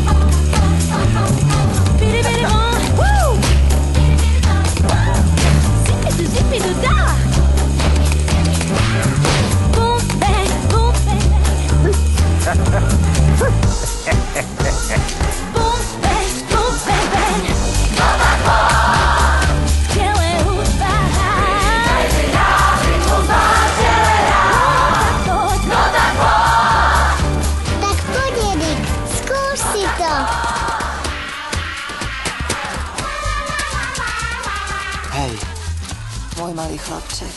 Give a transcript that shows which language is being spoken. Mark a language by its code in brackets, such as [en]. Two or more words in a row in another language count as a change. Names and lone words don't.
[sk] Bitty, bitty, boom. Woo! Zippy, zippy, do da. Boom, bang, boom, bang, bang. Boom, bang, boom, bang, bang. Ciele hudba. Medzi nás rytmus máte rád. No tak poď. Tak poď, Erik, skúš si to. Hej, môj malý chlapček.